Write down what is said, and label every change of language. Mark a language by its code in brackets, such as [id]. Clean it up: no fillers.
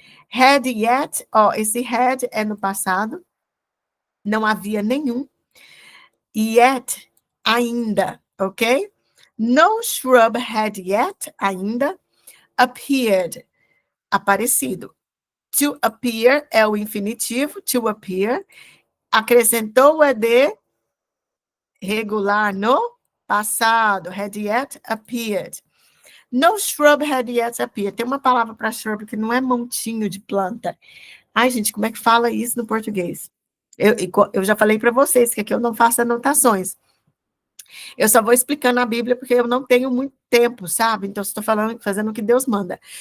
[pt] Had yet, esse had é no passado, não havia nenhum. Yet, ainda, ok? [en] No shrub had yet, ainda, appeared, aparecido. [pt] To appear é o infinitivo, to appear, acrescentou o ED regular no passado, [en] had yet appeared. No shrub had yet appeared. [pt] Tem uma palavra para shrub que não é montinho de planta. Ai, gente, como é que fala isso no português? Eu já falei para vocês que aqui eu não faço anotações. Eu só vou explicando a Bíblia porque eu não tenho muito tempo, sabe? Então, estou falando, fazendo o que Deus manda.